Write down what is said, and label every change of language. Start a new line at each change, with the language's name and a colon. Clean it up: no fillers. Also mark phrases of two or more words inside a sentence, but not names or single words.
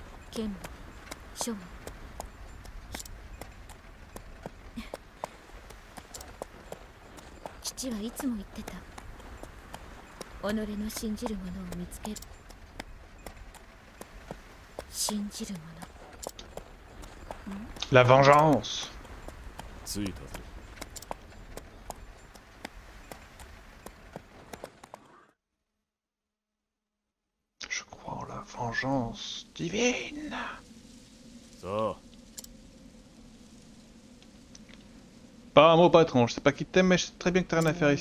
Japanese: 剣も書も父はいつも言ってた。己の信じるものを見つける。信じるもの。
French: La vengeance.
Japanese: 着いたぞ。
French: Je crois en la vengeance divine.
Japanese: さあ、
French: Pas un mot patron, je sais pas qui t'aime mais je sais très bien que t'as rien à faire ici.